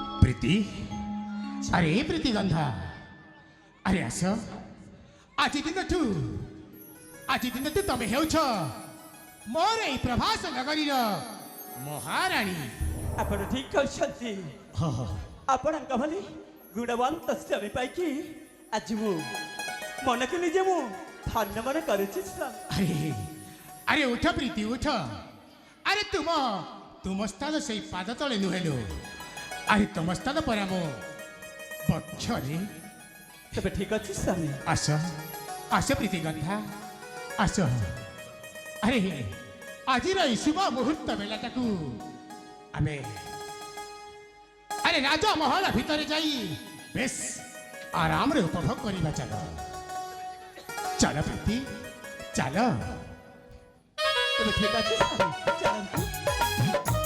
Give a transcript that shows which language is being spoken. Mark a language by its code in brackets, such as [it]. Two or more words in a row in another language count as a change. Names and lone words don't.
[or] ପ୍ରୀତି ଆରେ ପ୍ରୀତି ଗନ୍ଧା ଆରେ ଆସ ଆଜ ଦିନଠୁ ତୁମି ହେଉଛ ମୋର ଏଇ ପ୍ରଭାସ ନଗରୀର ମହାରାଣୀ ଆପଣ ଠିକ କହିଛନ୍ତି ଆପଣଙ୍କ ଭଳି ଗୁଣବନ୍ତ ସ୍ୱାମୀ ପାଇକି ଆଜି ମୁଁ ମନକୁ ନିଜେ ମୁଁ ଧନ୍ୟ ମନେ କରୁଛି ସ୍ୱାମୀ। ଆରେ ଆରେ ଉଠ ପ୍ରୀତି ଉଠ ଆରେ ତୁମ ସ୍ଥାନ ସେଇ ପାଦ ତଳେ ନୁହେଲୋ ଆରେ ତୁମ ସ୍ଥାନ ପରେ ମୋ ବକ୍ଷରେ ତେବେ ଠିକ ଅଛି ସ୍ୱାମୀ। ଆସ ଆସ ପ୍ରୀତି ଗନ୍ଧା ଆସ ଆରେ ଆଜିର ଏଇ ଶୁଭ ମୁହୂର୍ତ୍ତ ବେଳାଟାକୁ ଆମେ ଆରେ ରାଜା ମହଲ ଭିତରେ ଯାଇ ବେଶ ଆରାମରେ ଉପଭୋଗ କରିବା ଚାଲ ଚାଲ ପ୍ରୀତି ଚାଲ ତେବେ ଠିକ ଅଛି ସ୍ୱାମୀ ଚାଲନ୍ତୁ।